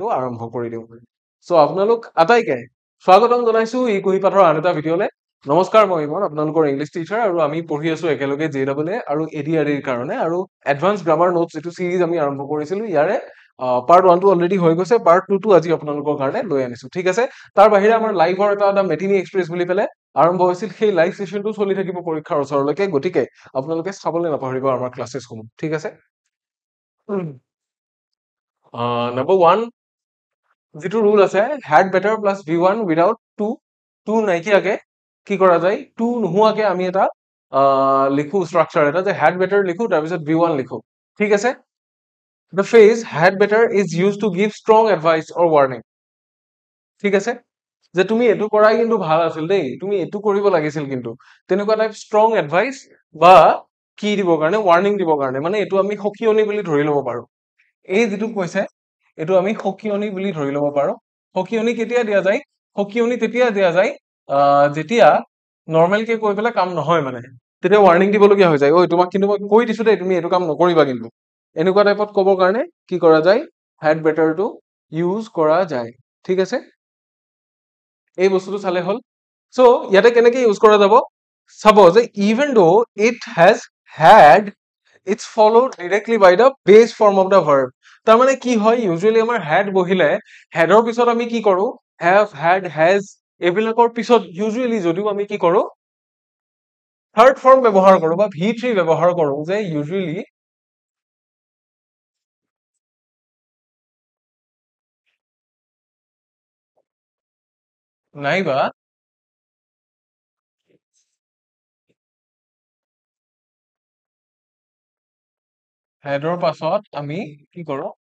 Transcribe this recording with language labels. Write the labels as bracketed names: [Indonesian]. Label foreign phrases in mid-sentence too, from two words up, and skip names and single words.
[Assamese] আৰম্ভ কৰি দিওঁ চ' আপোনালোক আটাইকে স্বাগতম জনাইছো এই কুহি পাঠৰ আন এটা ভিডিঅ'লে নমস্কাৰ মই ইমন আপোনালোকৰ ইংলিছ টিচাৰ আৰু আমি পঢ়ি আছো একেলগে JEE আৰু ADR কাৰণে আৰু [English] advance grammar notes [Assamese] যিটো সিৰিজ আমি আৰম্ভ কৰিছিলো ইয়াৰে পাৰ্ট 1 টো অলৰেডি হৈ গৈছে পাৰ্ট 2 টো আজি আপোনালোকৰ কাৰণে লৈ আনিছো ঠিক আছে তাৰ বাহিৰে আমাৰ লাইভৰ এটা মেটিনি এক্সপ্ৰেছ বুলি পেলে আৰম্ভ হৈছিল সেই [English] live session [Assamese] চলি থাকিব পৰীক্ষাৰ ওচৰলৈকে গতিকে আপোনালোকে চাবলৈ নাপাহৰিব আমাৰ ক্লাছেছসমূহ ঠিক আছে নম্বৰ 1 যিটো ৰুল আছে [English] had better plus v1 without 2 [Assamese] নাইকিয়াকে কি কৰা যায় 2 নোহোৱাকে আমি এটা লিখো স্ট্ৰাকচাৰ এটা যে [English] had better [Assamese] লিখো তাৰপিছত v1 লিখো ঠিক আছে [English] the phrase had better is used to give strong advice or warning [Assamese] ঠিক আছে যে তুমি এটো কৰাই কিন্তু ভাল আছিল দেই তুমি এটো কৰিব লাগিছিল কিন্তু তেনেকুৱা টাইপ [English] strong advice [Assamese] বা কি দিব কাৰণে ওয়াৰ্নিং দিব কাৰণে মানে এটো আমি সকিয়নি বুলি ধৰি লব পাৰো এই যেটো কৈছে এটো আমি সকিয়নি বুলি ধৰি লব পাৰো সকিয়নি কেতিয়া দিয়া যায় সকিয়নি তেতিয়া দিয়া যায় যেতিয়া নরমাল কে কৈ পেলা কাম নহয় মানে তেতিয়া ওয়ার্নিং দিবলগীয়া হৈ যায় ঐ তোমাক কিন্তু মই কৈ দিছো দেই তুমি এটো কাম নকৰিবা কিন্তু এনেকুৱা টাইপত ক'বৰ কাৰণে কি কৰা যায় [English] had better [Assamese] টো ইউজ কৰা যায় ঠিক আছে এই বস্তুটো চালে হল সো ইয়াতে কেনেকৈ ইউজ কৰা যাব চাব যে [English] even though it has had it's followed directly by the base form of the verb [Assamese] তাৰ মানে কি হয় ইউজুয়ালি আমাৰ had বহিলে hadৰ পিছত আমি কি কৰো [English] have had has [Assamese] এইবিলাকৰ পিছত ইউজুয়ালি যদিও আমি কি কৰো [English] third form [Assamese] ব্যৱহাৰ কৰো বা v3 ব্যৱহাৰ কৰো যে ইউজুয়ালি নাইবা হেডৰ পাছত আমি কি কৰো